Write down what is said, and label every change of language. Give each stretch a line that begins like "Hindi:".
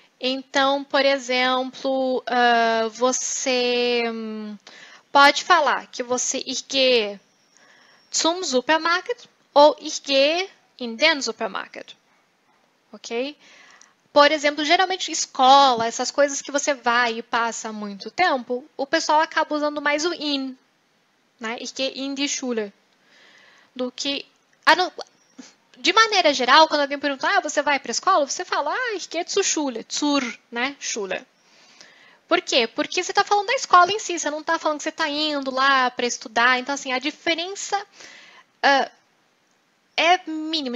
Portuguese: Então, por exemplo, você pode falar que você
German: ich gehe zum Supermarkt
Portuguese: ou
German: ich gehe in den Supermarkt,
Portuguese: ok? Por exemplo, geralmente escola, essas coisas que você vai e passa muito tempo, o pessoal acaba usando mais o in, né?
German: Ich gehe in die Schule,
Portuguese: do que... De maneira geral, quando alguém pergunta, você vai para a escola? Você fala,
German: ich gehe zur Schule,
Portuguese: zur, né, Schule. Por quê? Porque você está falando da escola em si, você não está falando que você está indo lá para estudar. Então, assim, a diferença é mínima.